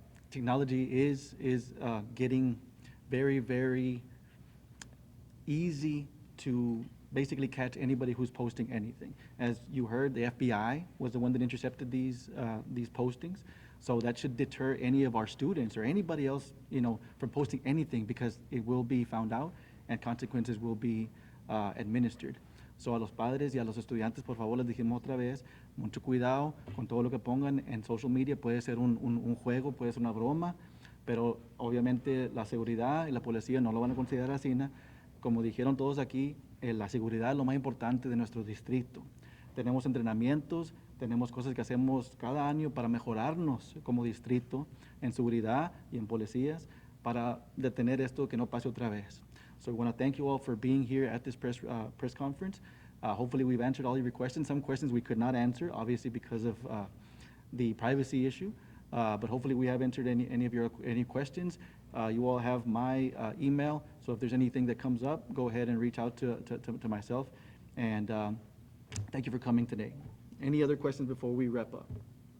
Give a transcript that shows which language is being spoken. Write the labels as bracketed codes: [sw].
[en] Technology is getting very, very easy to basically catch anybody who's posting anything. As you heard, the FBI was the one that intercepted these postings. So that should deter any of our students or anybody else, from posting anything, because it will be found out and consequences will be administered. [es] So a los padres y a los estudiantes, por favor, les dijimos otra vez, mucho cuidado con todo lo que pongan en social media. Puede ser un juego, puede ser una broma, pero obviamente la seguridad y la policía no lo van a considerar así. Como dijeron todos aquí, la seguridad es lo más importante de nuestro distrito. Tenemos entrenamientos, tenemos cosas que hacemos cada año para mejorarnos como distrito en seguridad y en policías para detener esto que no pase otra vez. [en] So we want to thank you all for being here at this press conference. Hopefully we've answered all your questions. Some questions we could not answer, obviously because of the privacy issue. But hopefully we have answered any questions. You all have my email, so if there's anything that comes up, go ahead and reach out to myself. And thank you for coming today. Any other questions before we wrap up?